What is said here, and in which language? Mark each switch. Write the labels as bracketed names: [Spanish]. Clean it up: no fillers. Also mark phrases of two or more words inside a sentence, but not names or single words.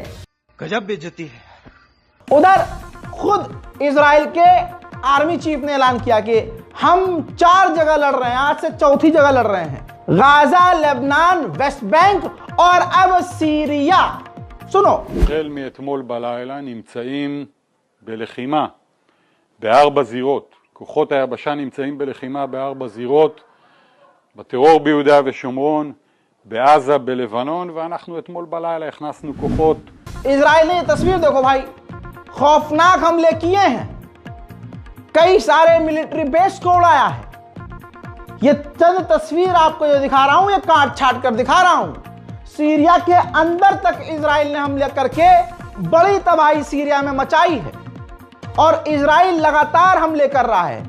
[Hindi] गजब बेइज्जती है। उधर खुद इजराइल के [English] army chief [Hindi] ने ऐलान किया कि हम 4 जगह लड़ रहे हैं, आज से चौथी जगह लड़ रहे हैं, गाजा, लेबनान, वेस्ट बैंक और अब सीरिया। सुनो, [Hebrew] החל מאתמול בלילה נמצאים בלחימה ב4 זירות. כוחות היבשה נמצאים בלחימה ב4 זירות, בטרור ביהודה ושומרון, בעזה, בלבנון, ואנחנו אתמול בלילה הכנסנו כוחות. [Hindi] इजराइल ने ये तस्वीर देखो भाई, खौफनाक हमले किए हैं, कई सारे [English] military base [Hindi] को उड़ाया है। ये चंद तस्वीर आपको जो दिखा रहा हूं, ये काट छाट कर दिखा रहा हूं। सीरिया के अंदर तक इजराइल ने हमले करके बड़ी तबाही सीरिया में मचाई है और इजराइल लगातार हमले कर रहा है।